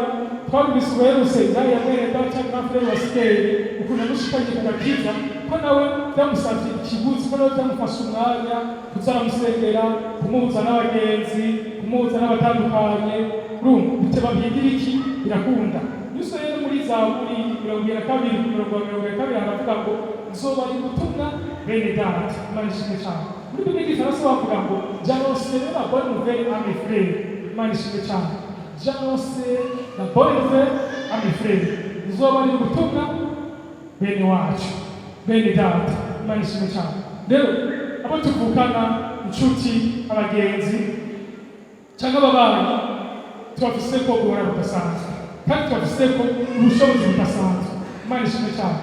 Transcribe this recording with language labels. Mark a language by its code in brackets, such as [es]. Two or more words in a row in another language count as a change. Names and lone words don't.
[rn] Twabise uherutse Isaya mwene data na Frere wa Sikeli ukuntu yamushikanye ku gakiza, ko nawe byamusavye ikiguzi, ko nawe byamufasha umwanya kuzaramusengera, kumuhuza n'abagenzi, kumuhuza n'abatandukanye. Urumva biteba byigira iki? Birakunda. Yuso rero muri Zaburi 22 haravuga ngo nzoba ari gutumwa bene data, Imana ishimwe cyane. Muri Bibiliya Igifaransa bavuga ngo [fr] j'annoncerai la bonne nouvelle à mes frères, [rn] Imana ishimwe cyane. [fr] J'annoncerai la bonne nouvelle à mes frères, [rn] nzoba ari gutumwa bene wacu, bene data, Imana ishimwe cyane. Rero abo tuvukana, inshuti, abagenzi cyangwa ababanyi, twafise ko guhora budasanzwe kandi twafise ko ubushobozi budasanzwe, Imana ishimwe cyane.